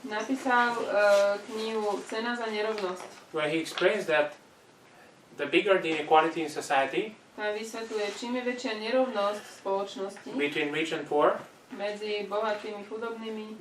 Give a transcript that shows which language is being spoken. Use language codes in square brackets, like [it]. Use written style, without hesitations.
[sk] napísal knihu Cena za nerovnosť. [en] where he explains that the bigger the inequality in society, [sk] Tam vysvetľuje, čím je väčšia nerovnosť v spoločnosti [en] between rich and poor, [sk] medzi bohatými, chudobnými,